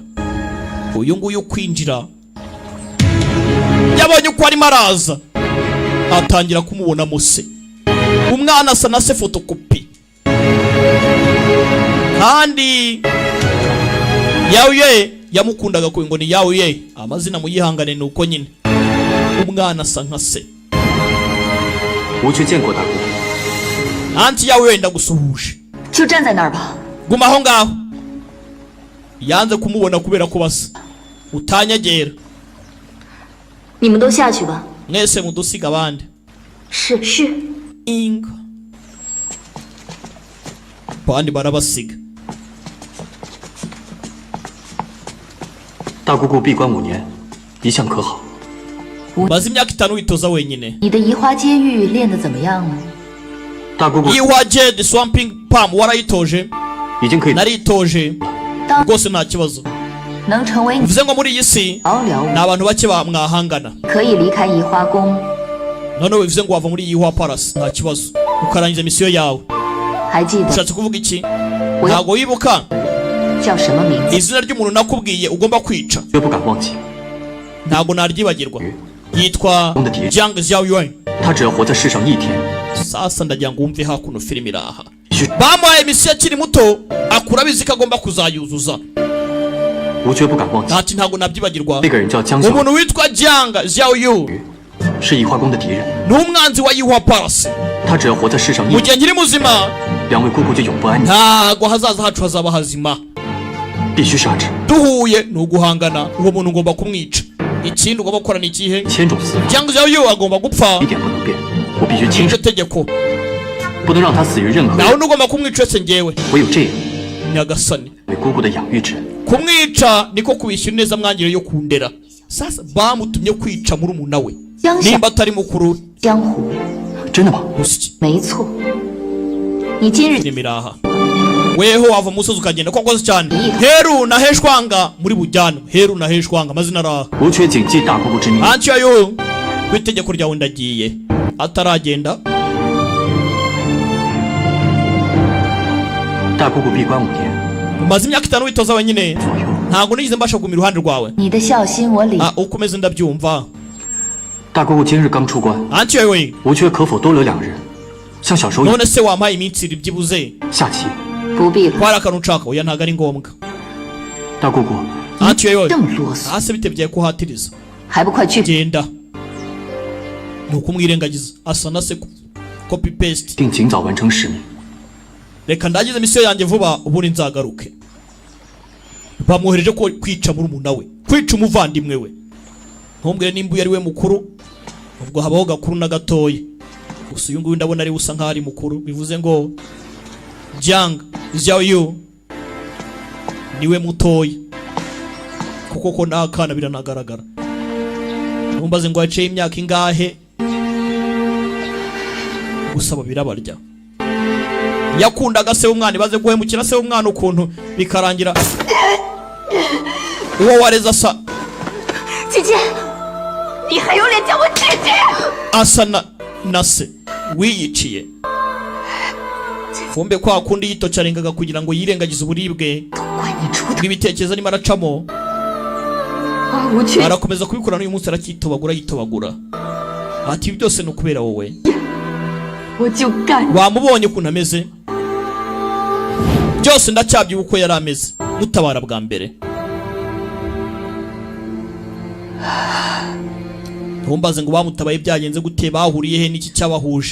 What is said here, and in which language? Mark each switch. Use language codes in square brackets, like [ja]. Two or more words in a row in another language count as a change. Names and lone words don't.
[rw] Uyu nguyu kwinjira yabonye uko arimo araza atangira kumubona muse umwana asa na se fotokopi kandi yawe yamukundaga ku ngo ni yawe amazina muyihangane nuko nyine umwana asa nka se [zh] 我去见过大姑姑。 [rw] anti yawe ndagusuhuje [zh] 就站在那儿吧。 [rw] guma aho ngaho yanze kumubona kubera ko basa utanyagera [zh] 你们都下去吧。 [rw] mwese mudusiga abandi [zh] 是。 [rw] inga bandi barabasiga [zh] 大姑姑闭关5年，一向可好？ [rw] maze imyaka 5 witoza wenyine [zh] 你的移花接玉练得怎么样呢？大姑姑 [rw] Yihua Jade Swamping Palm warayitoje [zh] 已经可以 [rw] naritoje rwose nta kibazo [zh] 能成为你 [rw] bivuze ngo muri iyi si [zh] 寥寥 [rw] ni abantu bake mwahangana [zh] 可以离开移花宫， [rw] noneho bivuze ngo wava muri Yihua Palace nta kibazo ukarangiza misiyo yawe [zh] 还记得 [rw] ushatse kuvuga iki [zh] 我要 [rw] ntabwo wibuka [zh] 叫什么名字？ [rw] izina ry'umuntu nakubwiye ugomba kwica [zh] 绝不敢忘记。 [rw] ntabwo naryibagirwa yitwa Jiang Xiaoyuan [zh] 他只要活在世上1天， [rw] sasa ndagira ngo wumve hakuno filime iraha bamuhaye misiyo akiri muto akura abizi ko agomba kuzayuzuza [zh] 我绝不敢忘记。 [rw] ntati ntabwo nabyibagirwa [zh] 那个人叫江小， [rw] umuntu witwa Jiang Xiaoyu [zh] 是移花宫的敌人。 [rw] ni umwanzi wa Yihua Palace [zh] 他只要活在世上1 [rw] mu gihe nkiri muzima [zh] 2 位姑姑就永不安宁， [rw] ntabwo hazaza hacu hazaba hazima [zh] 必须杀之。 [rw] duhuye ni uguhangana uwo muntu ugomba kumwica ikindi ugomba gukora ni ikihe [zh] 千种死法， [rw] Jiang Xiaoyu agomba gupfa [zh] 一点不能变。我必须亲 [rw] iryo [zh] 手， [rw] tegeko [zh] 不能让他死于任何 [rw] nawe [zh] 人。 [rw] ntugomba kumwica uretse njyewe [zh] 唯有这样， [rw] nyagasani [zh] 为姑姑的养育之恩。 [rw] kumwica niko kubishyura neza mwangire yo kundera sasa bamutumye kwica murumuna we [zh] 江小 [rw] nimba atari mukuru [zh] 江湖，真的吗？ [rw] usiki [zh] 没错。你今日 [rw] nimiraha weho wava musozi ukagenda ko akoze cyane heru na heshwanga muri bujyana heru na heshwanga amazina araha [zh] 无缺谨记大姑姑之命。 [rw] antiyo ku itegeko ryawe ndagiye ataragenda [zh] 大姑姑闭关5年 [rw] umaze imyaka 5 witoza wenyine [zh] 左右， [rw] ntabwo nigeze mbasha kuguma iruhande rwawe [zh] 你的孝心我理， [rw] ukomeze ndabyumva [zh] 大姑姑今日刚出关， [rw] antiyo [zh] 无缺可否多留2日，像小时候一样 [rw] none se wampaye iminsi iri byibuze [zh] 下棋？不必了。 [rw] kwari akantu nshaka oya ntabwo ari ngombwa [zh] 大姑姑， [rw] antiyo [zh] 这么啰嗦， [rw] hasi bitebye kuhatiriza [zh] 还不快去！ [rw] genda ni ukumwirengagiza asa na se [en] copy paste [zh] 定尽早完成使命。 [rw] reka ndagize misiyo yanjye vuba ubundi nzagaruke bamwohereje ko kwica murumuna we kwica umuvandimwe we ntumbwire nimba uyu ari we mukuru ubwo habaho gakuru na gatoya gusa uyu nguyu ndabona ari usa nkaho ari mukuru bivuze ngo Jiang Xiaoyu niwe mutoya kuko ko n'akana biranagaragara ntumbaze ngo yaciye imyaka ingahe gusaba birabarya yakundaga se umwana ibaze guhemukira se umwana ukuntu bikarangira uwo wareza asa [zh] 姐姐，你还有脸叫我姐姐？ [rw] asa na se wiyiciye fumbe kwa kundi yitocarengaga kugira ngo yirengagize uburibwe [zh] 怪你出的 [rw] bw'ibitekerezo arimo aracamo [zh] 啊！无缺， [rw] arakomeza kubikora n'uyu munsi aracyitobagura yitobagura ati ibi byose ni ukubera wowe [zh] 我就干！ [rw] wamubonye ukuntu ameze byose ndacyabyibuka uko yari ameze mutabara bwa mbere ntumbaze ngo bamutabaye byagenze gute bahuriye he n'iki cyabahuje